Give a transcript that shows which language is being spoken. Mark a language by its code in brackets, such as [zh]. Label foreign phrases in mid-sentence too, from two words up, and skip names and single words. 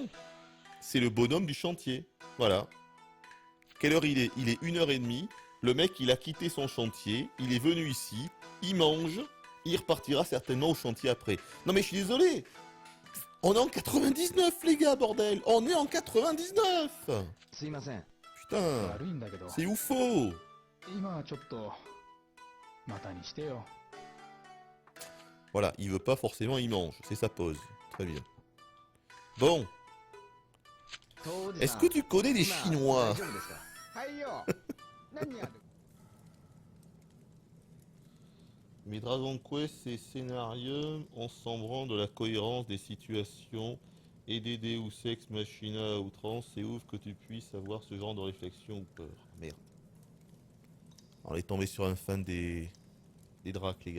[fr] C'est le bonhomme du chantier. Voilà. Quelle heure il est? Il est 1h30. Le mec, il a quitté son chantier. Il est venu ici. Il mange. Il repartira certainement au chantier après. Non mais je suis désolé. On est en 99, les gars, bordel. On est en 99. [ja] すいません。 [fr] Putain. [ja] 悪いんだけど [fr] C'est oufo. [ja] 今はちょっとまたにしてよ [fr] Voilà, il veut pas forcément, il mange. C'est sa pause. Très bien. Bon. Est-ce que tu connais les Chinois? [ja] 大丈夫ですか？はいよ。何やる？ [fr] Mais Dragon Quest et Scénario, on s'en branle de la cohérence des situations et des [la] Deus Ex Machina [fr] à outrance. C'est ouf que tu puisses avoir ce genre de réflexion ou peur. Merde. On est tombé sur un fan des dracs, les gars.